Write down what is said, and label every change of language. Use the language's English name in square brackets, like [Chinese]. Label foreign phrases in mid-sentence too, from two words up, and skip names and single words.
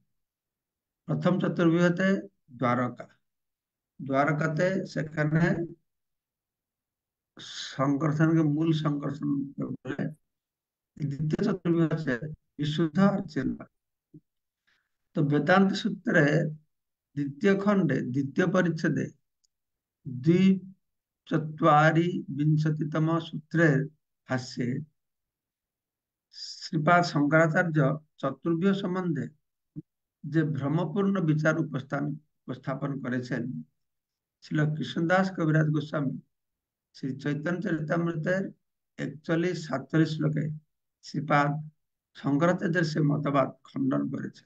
[Bangla] প্রথম চতুর্ভুজতে দ্বারকা, দ্বারকাতে সেখানে সংকর্ষণকে মূল সংকর্ষণ বলে। দ্বিতীয় চতুর্ভুজ হচ্ছে বিশুদ্ধ আর চিন্ময়। তো বেদান্ত সূত্রে দ্বিতীয় খণ্ডে দ্বিতীয় পরিচ্ছেদে द्विचत्वारिंशतितम সূত্রের ভাষ্যে শ্রীপাদ শংকরাচার্য চতুর্ভুজ সম্বন্ধে যে ভ্রমপূর্ণ বিচার উপস্থাপন করেছেন, ছিল কৃষ্ণদাস কবিরাজ গোস্বামী শ্রী চৈতন্য চরিতামৃতের 41-47 শ্লোকে শ্রীপাদ শঙ্করাচার্যের সে মতবাদ খণ্ডন করেছে।